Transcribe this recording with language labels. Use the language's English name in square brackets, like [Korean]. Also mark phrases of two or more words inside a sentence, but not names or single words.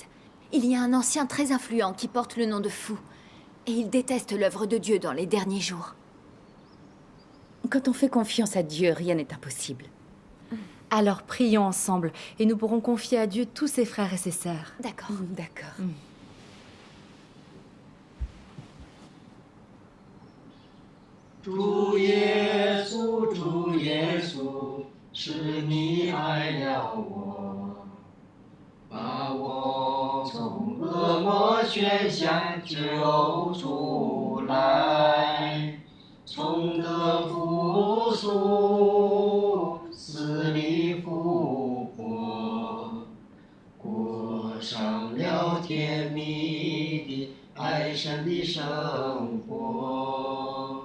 [French] Il y a un ancien très influent qui porte le nom de Fou. Et il déteste l'œuvre de Dieu dans les derniers jours. Quand on fait confiance à Dieu, rien n'est impossible. Alors prions ensemble et nous pourrons confier à Dieu tous ses frères et ses sœurs. D'accord. D'accord. [Chinese] 主耶稣，主耶稣，是你爱了我，把我从恶魔圈下救出来，从得复苏，死里复活，过上了甜蜜的爱神的生活。